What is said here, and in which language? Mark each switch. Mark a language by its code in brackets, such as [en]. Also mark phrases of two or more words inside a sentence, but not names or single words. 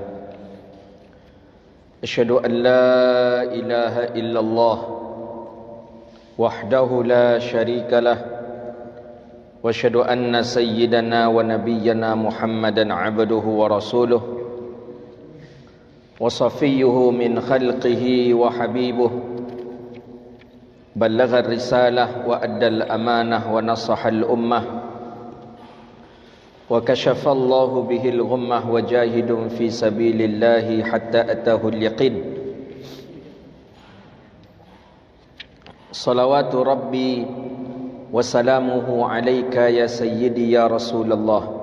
[ar] أشهد أن لا إله إلا الله وحده لا شريك له وأشهد أن سيدنا ونبينا محمدا عبده ورسوله وصفيه من خلقه وحبيبه بلغ الرسالة وأدى الأمانة ونصح الأمة وكشف الله به الغمة وجاهد في سبيل الله حتى أتاه اليقين. صلوات ربي وسلامه عليك يا سيدي يا رسول الله.